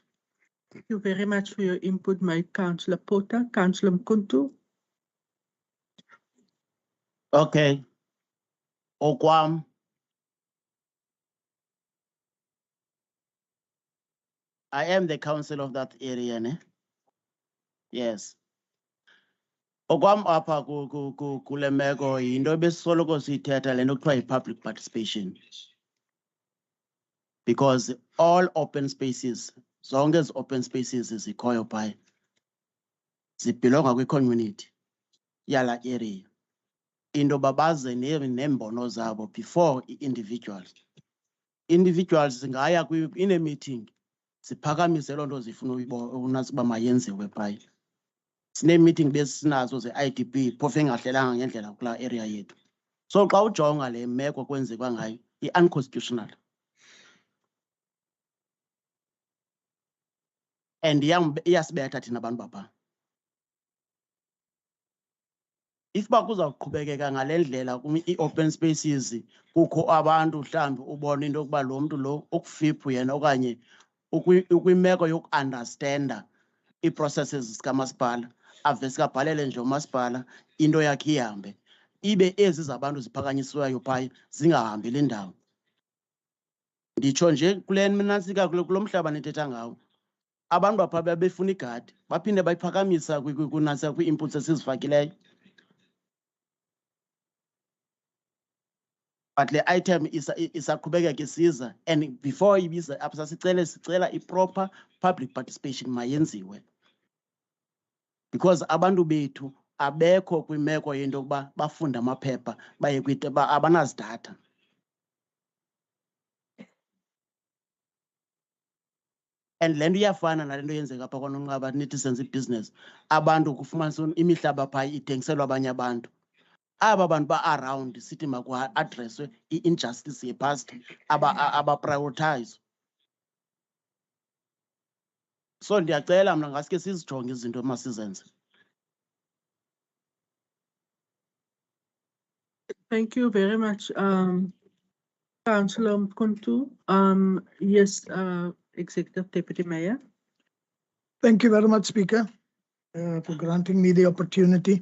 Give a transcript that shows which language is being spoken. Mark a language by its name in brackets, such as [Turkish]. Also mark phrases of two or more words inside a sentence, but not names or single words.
[English] Thank you very much for your input, my Councillor Porter. Councillor Mkuntu. [Xhosa] Okay. Okwam. [English] I am the council of that area, [Xhosa] ne? [English] Yes. [Xhosa] Okwam apha kule meko yinto besoloko siyithetha le nto kuthiwa yi- [English] public participation. Because all open spaces, [Xhosa] zonke ezi [English] open spaces [Xhosa] zikhoyo phaya, zibhilonga kwi-community yala area. Into babaze neembono zabo [English] before i-individuals. Individuals zingaya in a meeting, [Xhosa] ziphakamise loo nto zifuna unasi uba mayenziwe phaya. Sine-meeting besinazo ze-IDP, phofu engahlelanga ngendlela kulaa area yethu. So xa ujonga le meko kwenzeka ngayo, i-unconstitutional. And iyasibetha thina abantu bapha. If bakuzawuqhubekeka ngale ndlela i- [English] open spaces [Xhosa] kukho abantu mhlawumbi ubona into yokuba lo mntu lo ukufiphu yena okanye ukwimeko yoku-understanda ii-processes zikamasipala, ave sikabhalele nje umasipala into yakhe ihambe, ibe ezi zabantu ziphakanyisiweyo phaya zingahambeli ndawo. Nditsho nje kule nantsika kulo mhlaba nithetha ngawo, abantu bapha bebefuna igadi baphinde bayiphakamisa kunantsika kwii-inputs esizifakileyo. But le item isaqhubekeka isiza, and before ibiza apha sicela i- [English] proper public participation [Xhosa] mayenziwe. Because abantu bethu abekho kwimeko yento yokuba bafunde amaphepha baye abanazidatha. And le nto iyafana nale nto yenzeka apha kwaNonqaba nithi senze ibhizinesi. Abantu kufumanisa imihlaba phaa ithengiselwa abanye abantu. Aba bantu ba-around sithi maku-adreswe i-injustice ye-past abaprioritize. So ndiyacela mna ngaske sizijonge izinto emasizenze. [English] Thank you very much, Councillor Mkhonto. Yes, Executive Deputy Mayor. Thank you very much, Speaker, for granting me the opportunity.